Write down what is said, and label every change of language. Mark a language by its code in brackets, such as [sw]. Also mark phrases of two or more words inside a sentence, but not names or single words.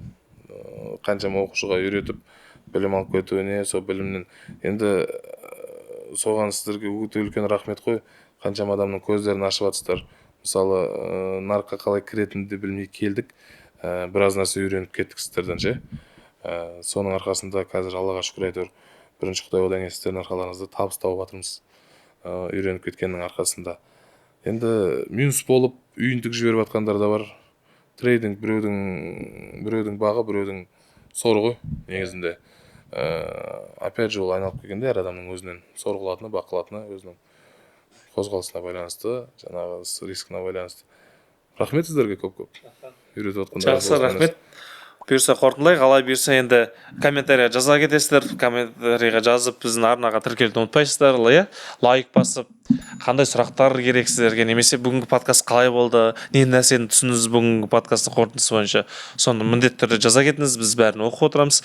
[kk] Қаншама оқушыға үйретіп, білім алып кетуіне, сол білімнен енді соған сіздерге өте үлкен рахмет қой. Қаншама адамның көздерін ашып жатсыздар. Мысалы, нарыққа қалай кіретінді білмей келдік. Біраз нәрсе үйреніп кеттік сіздерден ше. Соның арқасында қазір Аллаға шүкір әйтеуір бірінші Құдай, одан кейін сіздердің арқаларыңызда табыс тауып жатырмыз. [ky] үйрөнүп кеткендин аркасында. Енді минус болып үйүнтүк жиберип аткандар да бар. Трейдинг бирөөдүң багы, бирөөдүң соргу негизинде. [ru] Опять же, [ky] ол айналып келгенде ар адамдын өзүнүн сор кылатыны, бак кылатыны, өзүнүн козголусуна байланыштуу, жанагы рискине байланыштуу. Рахмет сиздерге көп-көп. Үйрөтүп аткандарыңыз [kk] Жақсы, болсун. рахмет. Бұйырса қорытындылайық, алай бұйырса енді комментарийға жаза кетесіздер, комментарийға жазып біздің арнаға тіркелуді ұмытпайсыздар, иә, лайк басып, қандай сұрақтар керек сіздерге, немесе бүгінгі подкаст қалай болды, не нәрсені түсіндіңіз бүгінгі подкасттың қорытындысы бойынша, соны міндетті түрде жаза кетіңіз, біз бәрін оқып отырамыз.